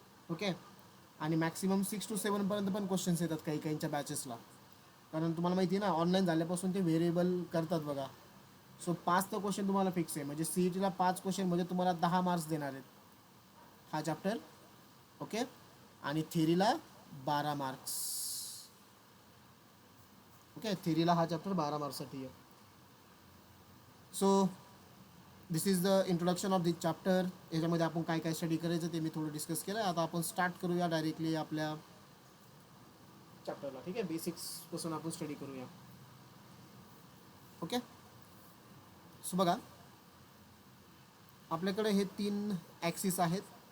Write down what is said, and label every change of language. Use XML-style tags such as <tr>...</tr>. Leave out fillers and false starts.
<mr>Okay, आणि maximum 6 to 7 पर्यंत पण क्वेश्चन्स येतात काही काहींच्या बॅचेसला, कारण तुम्हाला माहिती आहे ना ऑनलाईन झाल्यापासून ते व्हेरिएबल करतात बघा. सो 5 तर क्वेश्चन तुम्हाला फिक्स आहे, म्हणजे सी ई टीला 5 क्वेश्चन म्हणजे तुम्हाला 10 मार्क्स देणार आहेत हा चॅप्टर. ओके, आणि थिअरीला 12 मार्क्स. ओके, थिअरीला हा चॅप्टर 12 मार्क्ससाठी आहे.</mr> <en>So this is the introduction of this chapter.</en> <mr>याच्यामध्ये आपण काय काय स्टडी करायचं ते मी थोडं डिस्कस केलं. आता आपण स्टार्ट करूया डायरेक्टली आपल्या चॅप्टरला. ठीक आहे, बेसिक्सपासून आपण स्टडी करूया. ओके, सो बघा आपल्याकडे हे 3 ॲक्सिस आहेत.</mr>